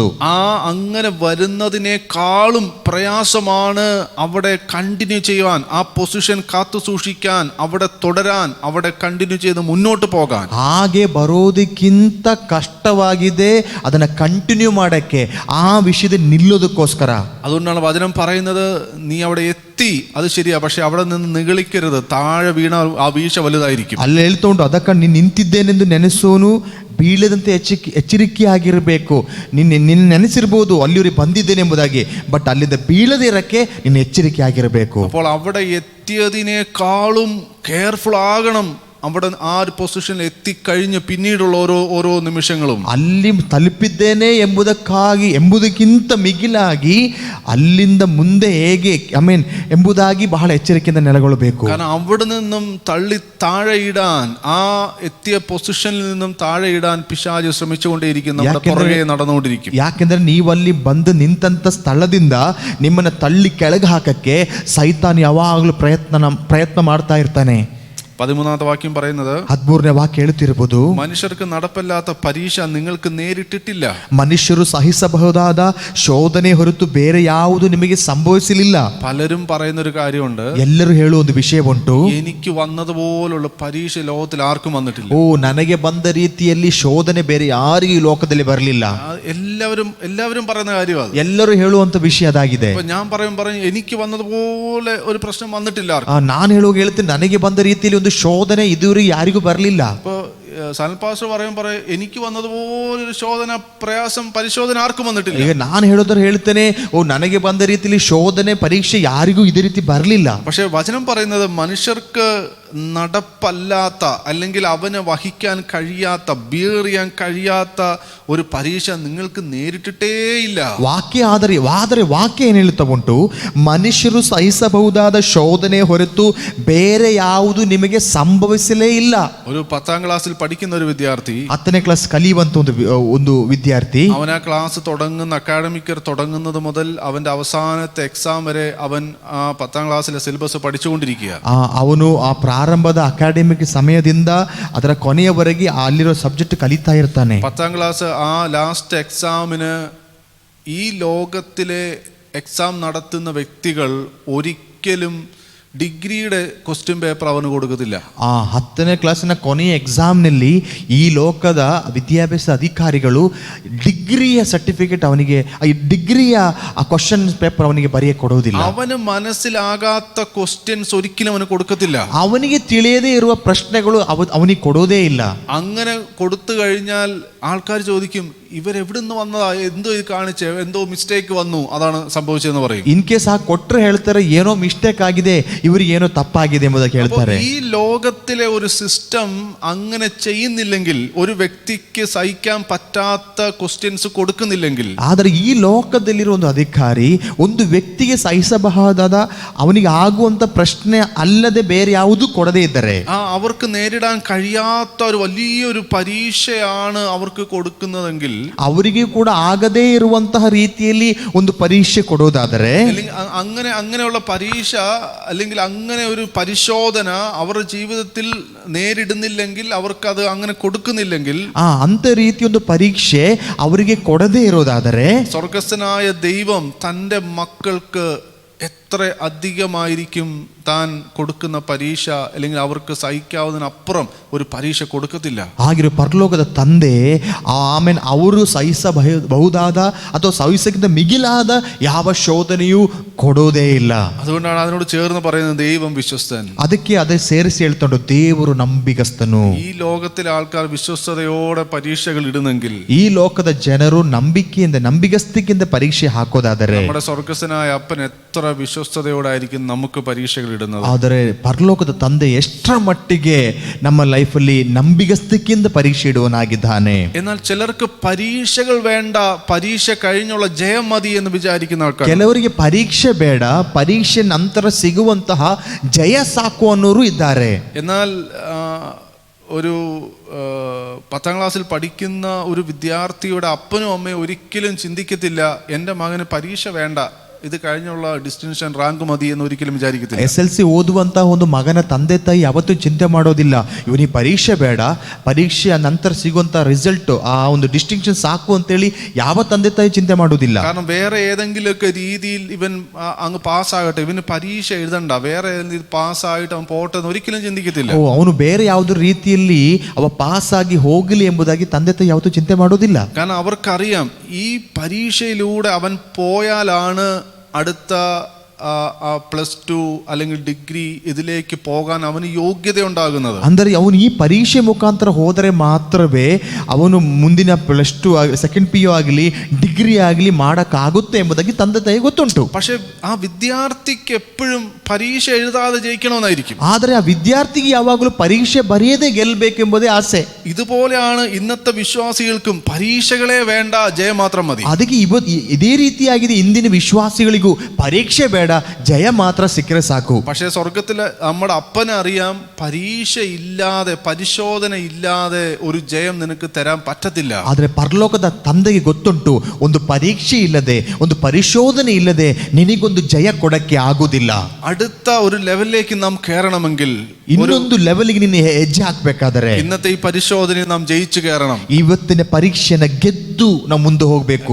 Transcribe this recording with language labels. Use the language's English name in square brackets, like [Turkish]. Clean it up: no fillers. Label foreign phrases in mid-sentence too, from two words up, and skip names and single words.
[Malayalam] അങ്ങനെ വരുന്നതിനേക്കാളും പ്രയാസമാണ് അവിടെ കണ്ടിന്യൂ ചെയ്യുവാൻ, ആ പൊസിഷൻ കാത്തു സൂക്ഷിക്കാൻ, അവിടെ തുടരാൻ, അവിടെ കണ്ടിന്യൂ ചെയ്ത് മുന്നോട്ട് പോകാൻ. [Kannada] ಹಾಗೆ ಬರೋದಕ್ಕಿಂತ ಕಷ್ಟವಾಗಿದೆ ಅದನ್ನ ಕಂಟಿನ್ಯೂ ಮಾಡಕ್ಕೆ, ಆ ವಿಷಯದಲ್ಲಿ ನಿಲ್ಲೋದಕ್ಕೋಸ್ಕರ. [Malayalam] അതുകൊണ്ടാണ് വചനം പറയുന്നത്, നീ അവിടെ എത്തി, അത് ശരിയാ, പക്ഷെ അവിടെ നിന്ന് നിഗളിക്കരുത്, താഴെ വീണ ആ വീഴ്ച വലുതായിരിക്കും. [Kannada] ಅಲ್ಲಿ ಹೇಳ್ತಾ ಉಂಟು, ಅದಕ್ಕೆ ನೀನು ನಿಂತಿದ್ದೇನೆಂದು ನೆನೆಸೋನು ಬೀಳದಂತೆ ಎಚ್ಚರಿಕೆಯಾಗಿರಬೇಕು. ನಿನ್ನ ನೆನೆಸಿರ್ಬೋದು ಅಲ್ಲಿವರೆಗೆ ಬಂದಿದ್ದೇನೆ ಎಂಬುದಾಗಿ, ಬಟ್ ಅಲ್ಲಿಂದ ಬೀಳದೇ ಇರಕ್ಕೆ ನೀನು ಎಚ್ಚರಿಕೆ ಆಗಿರಬೇಕು. [Malayalam] അപ്പോൾ അവിടെ എത്തിയതിനേക്കാളും കെയർഫുൾ ആകണം. അവിടെ ആ ഒരു പൊസിഷനിൽ എത്തിക്കഴിഞ്ഞ് പിന്നീടുള്ള ഓരോ നിമിഷങ്ങളും [Kannada] ಅಲ್ಲಿ ತಲುಪಿದ್ದೇನೆ ಎಂಬುದಕ್ಕಿಂತ ಮಿಗಿಲಾಗಿ ಅಲ್ಲಿಂದ ಮುಂದೆ ಹೇಗೆ ಎಂಬುದಾಗಿ ಬಹಳ ಎಚ್ಚರಿಕೆಯಿಂದ ನೆಲೆಗೊಳ್ಳಬೇಕು. [Malayalam] കാരണം അവിടെ നിന്നും തള്ളി താഴെ ഇടാൻ, ആ എത്തിയ പൊസിഷനിൽ നിന്നും താഴെ ഇടാൻ പിശാച് ശ്രമിച്ചുകൊണ്ടേയിരിക്കും, നമ്മുടെ പുറകെ നടന്നുകൊണ്ടിരിക്കും. [Kannada] ಯಾಕೆಂದ್ರೆ ನೀವಲ್ಲಿ ಬಂದು ನಿಂತ ಸ್ಥಳದಿಂದ ನಿಮ್ಮನ್ನ ತಳ್ಳಿ ಕೆಳಗೆ ಹಾಕಕ್ಕೆ ಸೈತಾನ್ ಯಾವಾಗಲೂ ಪ್ರಯತ್ನ ಮಾಡ್ತಾ ಇರ್ತಾನೆ. [Malayalam] 13ാമത്തെ വാക്യം പറയുന്നത്, [Kannada] 13ನೇ ವಾಕ್ಯ ಹೇಳುತ್ತಿರಬಹುದು, [Malayalam] മനുഷ്യർക്ക് നടപ്പില്ലാത്ത പരീക്ഷ നിങ്ങൾക്ക് നേരിട്ടിട്ടില്ല. [Kannada] ಮನುಷ್ಯರು ಸಹಿಸಬಹುದಾದ ಶೋಧನೆ ಹೊರತು ಬೇರೆ ಯಾವುದು ನಿಮಗೆ ಸಂಭವಿಸಲಿಲ್ಲ. [Malayalam] പലരും പറയുന്ന ഒരു കാര്യമുണ്ട്, [Kannada] ಎಲ್ಲರೂ ಹೇಳುವ ಒಂದು ವಿಷಯ ಉಂಟು, [Malayalam] എനിക്ക് വന്നതുപോലുള്ള പരീക്ഷ ലോകത്തിൽ ആർക്കും വന്നിട്ടില്ല. [Kannada] ನನಗೆ ಬಂದ ರೀತಿಯಲ್ಲಿ ಶೋಧನೆ ಬೇರೆ ಯಾರಿಗೂ ಈ ಲೋಕದಲ್ಲಿ ಬರಲಿಲ್ಲ. [Malayalam] എല്ലാവരും പറയുന്ന കാര്യമാണ്, [Kannada] ಎಲ್ಲರೂ ಹೇಳುವಂತ ವಿಷಯ ಅದಾಗಿದೆ. [Malayalam] ഞാൻ പറയും എനിക്ക് വന്നതുപോലെ ഒരു പ്രശ്നം വന്നിട്ടില്ല. [Kannada] ನಾನು ಹೇಳ್ತೇನೆ, ನನಗೆ ಬಂದ ರೀತಿಯಲ್ಲಿ ಒಂದು ಶೋಧನೆ ಇದುವರೆಗೆ ಯಾರಿಗೂ ಬರಲಿಲ್ಲ. [Malayalam] ഇപ്പോൾ സനൽ പാസ്റ്റർ പറയും എനിക്ക് വന്നതുപോലൊരു ശോധന, പ്രയാസം, പരിശോധന ആർക്കും വന്നിട്ടില്ല. [Kannada] ಈಗ ನಾನು ಹೇಳೋದ್ರ ಹೇಳ್ತೇನೆ, ನನಗೆ ಬಂದ ರೀತಿಯಲ್ಲಿ ಶೋಧನೆ ಪರೀಕ್ಷೆ ಯಾರಿಗೂ ಇದೇ ರೀತಿ ಬರಲಿಲ್ಲ. [Malayalam] പക്ഷെ വചനം പറയുന്നത് മനുഷ്യർക്ക് നടപ്പല്ലാത്ത അല്ലെങ്കിൽ അവന് വഹിക്കാൻ കഴിയാത്ത, ബിയർ ചെയ്യാൻ കഴിയാത്ത ഒരു പരീക്ഷ നിങ്ങൾക്ക് നേരിട്ടിട്ടേയില്ല. [Kannada] ಆದರೆ ವಾಕ್ಯ ಏನು ಹೇಳ್ತಾ ಉಂಟು, ಮನುಷ್ಯರು ಸಹಿಸಬಹುದಾದ ಶೋಧನೆ ಹೊರತು ಬೇರೆ ಯಾವುದು ನಿಮಗೆ ಸಂಭವಿಸಲೇ ಇಲ್ಲ. [Malayalam] ഒരു 10ാം ക്ലാസ്സിൽ പഠിക്കുന്ന ഒരു വിദ്യാർത്ഥി, [Kannada] 10ನೇ ക്ലാസ് ಕಲಿಯುವಂತ ಒಂದು ವಿದ್ಯಾರ್ಥಿ, [Malayalam] അവൻ ആ ക്ലാസ് തുടങ്ങുന്ന, [English] academic year [Malayalam] തുടങ്ങുന്നത് മുതൽ അവന്റെ അവസാനത്തെ എക്സാം വരെ അവൻ ആ 10ാം ക്ലാസ്സിലെ സിലബസ് പഠിച്ചുകൊണ്ടിരിക്കുക. [Kannada] ಅವನು ಆ ಪ್ರಾರಂಭದ ಅಕಾಡೆಮಿಕ್ ಸಮಯದಿಂದ ಅದರ ಕೊನೆಯವರೆಗೆ ಅಲ್ಲಿರೋ ಸಬ್ಜೆಕ್ಟ್ ಕಲಿತಾ ಇರ್ತಾನೆ. [Malayalam] 10ാം ക്ലാസ് ആ ലാസ്റ്റ് എക്സാമിന് ഈ ലോകത്തിലെ എക്സാം നടത്തുന്ന വ്യക്തികൾ ഒരിക്കലും ഡിഗ്രിയുടെ [English] question paper [Malayalam] അവന് കൊടുക്കത്തില്ല. [Kannada] ಆ 10ನೇ ಕ್ಲಾಸಿನ ಕೊನೆಯ ಎಕ್ಸಾಮ್ನಲ್ಲಿ ಈ ಲೋಕದ ವಿದ್ಯಾಭ್ಯಾಸ ಅಧಿಕಾರಿಗಳು ಡಿಗ್ರಿಯ ಸರ್ಟಿಫಿಕೇಟ್ ಅವನಿಗೆ, ಈ ಡಿಗ್ರಿಯ ಆ [English] question paper [Kannada] ಅವನಿಗೆ ಬರೆಯ ಕೊಡುವುದಿಲ್ಲ. [Malayalam] അവന് മനസ്സിലാകാത്ത ക്വസ്റ്റ്യൻസ് ഒരിക്കലും അവന് കൊടുക്കത്തില്ല. [Kannada] ಅವನಿಗೆ ತಿಳಿಯದೇ ಇರುವ ಪ್ರಶ್ನೆಗಳು ಅವನಿಗೆ ಕೊಡೋದೇ ಇಲ್ಲ. [Malayalam] അങ്ങനെ കൊടുത്തു കഴിഞ്ഞാൽ ആൾക്കാർ ചോദിക്കും, ഇവരെവിടുന്ന് വന്നതാ, എന്തോ ഇത് കാണിച്ചേ, എന്തോ മിസ്റ്റേക്ക് വന്നു, അതാണ് സംഭവിച്ചതെന്ന് പറയും. [English] in case [Kannada] ಆ ಕೊಟ್ಟರೆ ಹೇಳ್ತಾರೆ ಏನೋ ಮಿಸ್ಟೇಕ್ ಆಗಿದೆ, ಇವರಿಗೆ ಏನೋ ತಪ್ಪಾಗಿದೆ ಎಂಬುದಾಗಿ ಹೇಳ್ತಾರೆ. [Malayalam] ഈ ലോകത്തിലെ ഒരു സിസ്റ്റം അങ്ങനെ ചെയ്യുന്നില്ലെങ്കിൽ, ഒരു വ്യക്തിക്ക് സഹിക്കാൻ പറ്റാത്ത ക്വസ്റ്റ്യൻസ് കൊടുക്കുന്നില്ലെങ്കിൽ, [Kannada] ಆದರೆ ಈ ಲೋಕದಲ್ಲಿರುವ ಒಂದು ಅಧಿಕಾರಿ ಒಂದು ವ್ಯಕ್ತಿಗೆ ಸಹಿಸಬಹುದಾದ, ಅವನಿಗೆ ಆಗುವಂತ ಪ್ರಶ್ನೆ ಅಲ್ಲದೆ ಬೇರೆ ಯಾವುದು ಕೊಡದೇ ಇದ್ದರೆ, [Malayalam] അവർക്ക് നേരിടാൻ കഴിയാത്ത ഒരു വലിയൊരു പരീക്ഷയാണ് അവർക്ക് കൊടുക്കുന്നതെങ്കിൽ, [Kannada] ಅವರಿಗೆ ಕೂಡ ಆಗದೇ ಇರುವಂತಹ ರೀತಿಯಲ್ಲಿ ಒಂದು ಪರೀಕ್ಷೆ ಕೊಡೋದಾದರೆ, [Malayalam] അങ്ങനെയുള്ള പരീക്ഷ അല്ലെങ്കിൽ അങ്ങനെ ഒരു പരിശോധന അവരുടെ ജീവിതത്തിൽ നേരിടുന്നില്ലെങ്കിൽ, അവർക്കത് അങ്ങനെ കൊടുക്കുന്നില്ലെങ്കിൽ, [Kannada] ಅಂತ ರೀತಿ ಒಂದು ಪರೀಕ್ಷೆ ಅವರಿಗೆ ಕೊಡದೇ ಇರೋದಾದರೆ, [Malayalam] സ്വർഗസ്ഥനായ ദൈവം തൻ്റെ മക്കൾക്ക് എത്ര അധികമായിരിക്കും താൻ കൊടുക്കുന്ന പരീക്ഷ, അല്ലെങ്കിൽ അവർക്ക് സഹിക്കാവുന്നതിനപ്പുറം ഒരു പരീക്ഷ കൊടുക്കത്തില്ല. [Kannada] ಹಾಗಿರೋ ಪರಲೋಕದ ತಂದೆ ಆಮೇಲೆ ಅವರು ಸಹಿಸಬಹುದಾದ ಅಥವಾ ಸಹಿಸಕ್ಕಿಂತ ಮಿಗಿಲಾದ ಯಾವ ಶೋಧನೆಯೂ ಕೊಡೋದೇ ಇಲ್ಲ. [Malayalam] അതുകൊണ്ടാണ് അതിനോട് ചേർന്ന് പറയുന്നത് ദൈവം വിശ്വസ്തൻ. [Kannada] ಅದಕ್ಕೆ ಅದೇ ಸೇರಿಸಿ ಹೇಳ್ಕೊಂಡು ದೇವರು ನಂಬಿಗಸ್ತನು. [Malayalam] ഈ ലോകത്തിലെ ആൾക്കാർ വിശ്വസ്തയോടെ പരീക്ഷകൾ ഇടുന്നെങ്കിൽ, [Kannada] ಈ ಲೋಕದ ಜನರು ನಂಬಿಗಸ್ತಿಕೆಯಿಂದ ಪರೀಕ್ಷೆ ಹಾಕೋದಾದರೆ, [Malayalam] നമ്മുടെ സ്വർഗസ്ഥനായ അപ്പൻ എത്ര വിശ്വസ്തയോടായിരിക്കും നമുക്ക് പരീക്ഷകൾ ഇടുന്നത്. [Kannada] ಆದರೆ ಪರಲೋಕದ ತಂದೆ ಎಷ್ಟರ ಮಟ್ಟಿಗೆ ನಮ್ಮ ಲೈಫಲ್ಲಿ ನಂಬಿಗಸ್ತಿಕೆಯಿಂದ ಪರೀಕ್ಷೆ ಇಡುವನಾಗಿದ್ದಾನೆ. [Malayalam] എന്നാൽ ചിലർക്ക് പരീക്ഷകൾ വേണ്ട, പരീക്ഷ കഴിഞ്ഞുള്ള ജയം മതി എന്ന് വിചാരിക്കുന്ന ആൾക്കാർ, [Kannada] ಕೆಲವರಿಗೆ ಪರೀಕ್ಷೆ ಬೇಡ, ಪರೀಕ್ಷೆ ನಂತರ ಸಿಗುವಂತಹ ಜಯ ಸಾಕು ಅನ್ನೋರು ಇದ್ದಾರೆ. [Malayalam] എന്നാൽ ഒരു 10ാം ക്ലാസ്സിൽ പഠിക്കുന്ന ഒരു വിദ്യാർത്ഥിയുടെ അപ്പനും അമ്മയും ഒരിക്കലും ചിന്തിക്കത്തില്ല, എൻ്റെ മകന് പരീക്ഷ വേണ്ട, ഇത് കഴിഞ്ഞുള്ള [English] distinction rank [Malayalam] മതി എന്ന് ഒരിക്കലും വിചാരിക്കത്തില്ല. [Kannada] SLC ಓದುವಂತಹ ಒಂದು ಮಗನ ತಂದೆ ತಾಯಿ ಯಾವತ್ತೂ ಚಿಂತೆ ಮಾಡೋದಿಲ್ಲ, ಇವನಿಗೆ ಪರೀಕ್ಷೆ ಬೇಡ, ಪರೀಕ್ಷೆಯ ನಂತರ ಸಿಗುವಂತ ರಿಸಲ್ಟ್ ಆ ಒಂದು ಡಿಸ್ಟಿಂಕ್ಷನ್ ಸಾಕು ಅಂತೇಳಿ ಯಾವ ತಂದೆ ತಾಯಿ ಚಿಂತೆ ಮಾಡೋದಿಲ್ಲ. [Malayalam] കാരണം വേറെ ഏതെങ്കിലുമൊക്കെ രീതിയിൽ ഇവൻ അങ്ങ് പാസ്സാകട്ടെ, ഇവന് പരീക്ഷ എഴുതണ്ട, വേറെ പാസ്സായിട്ട് അവൻ പോട്ടെ എന്ന് ഒരിക്കലും ചിന്തിക്കത്തില്ല. [Kannada] ಅವನು ಬೇರೆ ಯಾವುದೋ ರೀತಿಯಲ್ಲಿ ಅವ ಪಾಸ್ ಆಗಿ ಹೋಗಲಿ ಎಂಬುದಾಗಿ ತಂದೆ ತಾಯಿ ಯಾವತ್ತೂ ಚಿಂತೆ ಮಾಡೋದಿಲ್ಲ. [Malayalam] കാരണം അവർക്കറിയാം ഈ പരീക്ഷയിലൂടെ അവൻ പോയാലാണ് അടുത്ത +2 അല്ലെങ്കിൽ ഡിഗ്രി ഇതിലേക്ക് പോകാൻ അവന് യോഗ്യത ഉണ്ടാകുന്നത്. [Kannada] ಅಂದರೆ ಅವನು ಈ ಪರೀಕ್ಷೆ ಮುಖಾಂತರ ಹೋದರೆ ಮಾತ್ರವೇ ಅವನು ಮುಂದಿನ +2 [English] second PU [Kannada] ಆಗಲಿ ಡಿಗ್ರಿ ಆಗಲಿ ಮಾಡಕ್ಕಾಗುತ್ತೆ ಎಂಬುದಾಗಿ ತಂದೆ ತಾಯಿ ಗೊತ್ತುಂಟು. [Malayalam] പക്ഷെ ആ വിദ്യാർത്ഥിക്ക് എപ്പോഴും പരീക്ഷ എഴുതാതെ ജയിക്കണമെന്നായിരിക്കും. [Kannada] ಆದರೆ ಆ ವಿದ್ಯಾರ್ಥಿಗೆ ಯಾವಾಗಲೂ ಪರೀಕ್ಷೆ ಬರೆಯದೇ ಗೆಲ್ಲಬೇಕೆಂಬುದೇ ಆಸೆ. [Malayalam] ഇതുപോലെയാണ് ഇന്നത്തെ വിശ്വാസികൾക്കും, പരീക്ഷകളെ വേണ്ട, ജയം മാത്രം മതി. [Kannada] ಅದಕ್ಕೆ ಇದೇ ರೀತಿಯಾಗಿದೆ ಇಂದಿನ ವಿಶ್ವಾಸಿಗಳಿಗೂ, ಪರೀಕ್ಷೆ ಬೇಡ, ಜಯ ಮಾತ್ರ ಸಿಕ್ಕರೆ ಸಾಕು. [Malayalam] പക്ഷേ സ്വർഗത്തിലെ നമ്മുടെ അപ്പനെ അറിയാം, പരീക്ഷ ഇല്ലാതെ, പരിശോധന ഇല്ലാതെ ഒരു ജയം നിനക്ക് തരാൻ പറ്റത്തില്ല. [Kannada] ಆದರೆ ಪರಲೋಕದ ತಂದೆಗೆ ಗೊತ್ತುಂಟು, ಒಂದು ಪರೀಕ್ಷೆ ಇಲ್ಲದೆ, ಒಂದು ಪರಿಶೋಧನೆ ಇಲ್ಲದೆ ನಿನಗೊಂದು ಜಯ ಕೊಡಕ್ಕೆ ಆಗುವುದಿಲ್ಲ. [Malayalam] അടുത്ത ഒരു ലെവലിലേക്ക് നാം കയറണമെങ്കിൽ, [Kannada] ಇನ್ನೊಂದು ಲೆವೆಲ್ಗೆ ನೀನು ಹೆಜ್ಜೆ ಹಾಕಬೇಕಾದರೆ, [Malayalam] ഇന്നത്തെ ഈ പരിശോധനയെ നാം ജയിച്ചു കയറണം. [Kannada] ಇವತ್ತಿನ ಪರೀಕ್ಷೆನ ಗೆದ್ದು ನಾವು ಮುಂದೆ ಹೋಗಬೇಕು.